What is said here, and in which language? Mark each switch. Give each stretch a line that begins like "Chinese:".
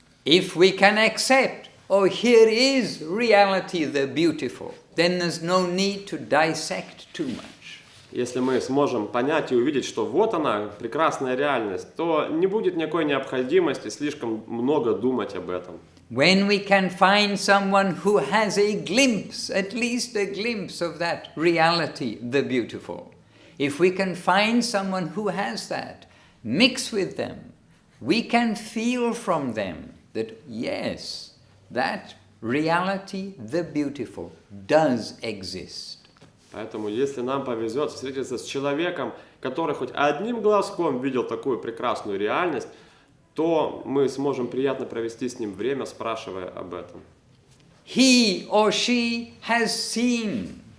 English: If we can accept, here is reality, the beautiful, then there's no need to dissect too much.
Russian: Если мы сможем понять и увидеть, что вот она, прекрасная реальность, то не будет никакой необходимости слишком много думать об этом.
English: When we can find someone who has a glimpse, at least a glimpse of that reality, the beautiful, if we can find someone who has that, mix with them, we can feel from them that yes, that reality, the beautiful, does exist.
Russian: Поэтому, если нам повезет встретиться с человеком, который хоть одним глазком видел такую прекрасную реальность, то мы сможем приятно провести с ним время, спрашивая об этом.
English: He or she has seen.